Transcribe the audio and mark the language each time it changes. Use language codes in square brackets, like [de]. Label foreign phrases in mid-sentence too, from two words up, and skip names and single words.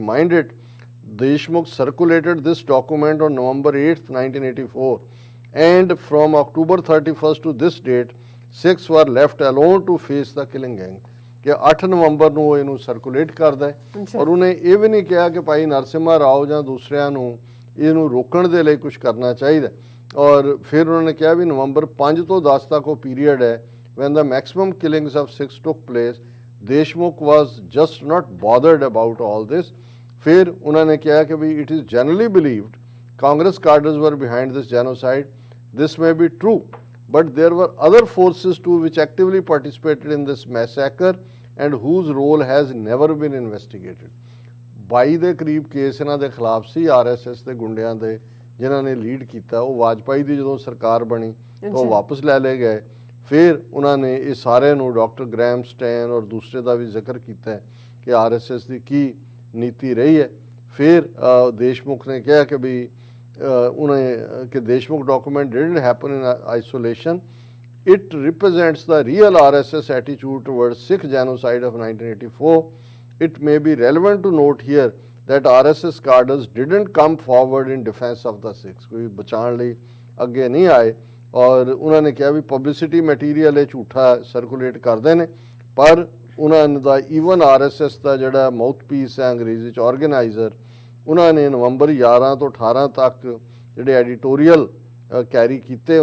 [en] Mind it, Deshmukh circulated this document on November 8th, 1984 and from October 31st to this date, Sikhs were left alone to face the killing gang. [pa] ਕਿ 8 ਨਵੰਬਰ ਨੂੰ ਉਹ ਇਹਨੂੰ ਸਰਕੂਲੇਟ ਕਰਦਾ ਹੈ ਔਰ ਉਹਨੇ ਇਹ ਵੀ ਨਹੀਂ ਕਿਹਾ ਕਿ ਭਾਈ ਨਰਸਿਮਹਾ ਰਾਓ ਜਾਂ ਦੂਸਰਿਆਂ ਨੂੰ ਇਹਨੂੰ ਰੋਕਣ ਦੇ ਲਈ ਕੁਝ ਕਰਨਾ ਚਾਹੀਦਾ ਔਰ ਫਿਰ ਉਹਨਾਂ ਨੇ ਕਿਹਾ ਵੀ ਨਵੰਬਰ 5 ਤੋਂ 10 ਤੱਕ ਉਹ ਪੀਰੀਅਡ ਹੈ [en] when the maximum killings of Sikhs took place. Deshmukh was just not bothered about all this. [hi] फिर उन्होंने कहा कि भाई [en] it is generally believed Congress cadres were behind this genocide. This may be true, but there were other forces too which actively participated in this massacre and whose role has never been investigated. [pa] 22 ਦੇ ਕਰੀਬ ਕੇਸ ਇਹਨਾਂ ਦੇ ਖਿਲਾਫ ਸੀ ਆਰਐਸਐਸ ਦੇ ਗੁੰਡਿਆਂ ਦੇ ਜਿਨ੍ਹਾਂ ਨੇ ਲੀਡ ਕੀਤਾ। ਉਹ ਵਾਜਪਾਈ ਦੀ ਜਦੋਂ ਸਰਕਾਰ ਬਣੀ ਤਾਂ ਉਹ ਵਾਪਸ ਲੈ ਲਏ ਗਏ। ਫਿਰ ਉਹਨਾਂ ਨੇ ਇਹ ਸਾਰਿਆਂ ਨੂੰ ਡਾਕਟਰ ਗ੍ਰੈਮ ਸਟੈਨ ਔਰ ਦੂਸਰੇ ਦਾ ਵੀ ਜ਼ਿਕਰ ਕੀਤਾ ਹੈ ਕਿ ਆਰਐਸਐਸ ਦੀ ਕੀ ਨੀਤੀ ਰਹੀ ਹੈ। ਫਿਰ ਦੇਸ਼ਮੁਖ ਨੇ ਕਿਹਾ ਕਿ ਵੀ ਉਹਨੇ ਕਿ ਦੇਸ਼ਮੁਖ ਡਾਕੂਮੈਂਟ [en] didn't happen in isolation. It represents the real RSS attitude towards Sikh genocide of 1984. It may be relevant to note here that RSS cadres didn't come forward in defense of the Sikhs. [pa] ਕੋਈ ਬਚਾਉਣ ਲਈ ਅੱਗੇ ਨਹੀਂ ਆਏ ਔਰ ਉਹਨਾਂ ਨੇ ਕਿਹਾ ਵੀ [en] publicity material [pa] ਇਹ ਝੂਠਾ ਸਰਕੂਲੇਟ ਕਰਦੇ ਨੇ, ਪਰ ਉਹਨਾਂ ਦਾ ਈਵਨ ਆਰਐਸਐਸ ਦਾ ਜਿਹੜਾ ਮਾਊਥਪੀਸ ਹੈ ਅੰਗਰੇਜ਼ੀ 'ਚ ਆਰਗੇਨਾਈਜ਼ਰ, ਉਹਨਾਂ ਨੇ ਨਵੰਬਰ 11 ਤੋਂ 18 ਤੱਕ ਜਿਹੜੇ ਐਡੀਟੋਰੀਅਲ ਕੈਰੀ ਕੀਤੇ।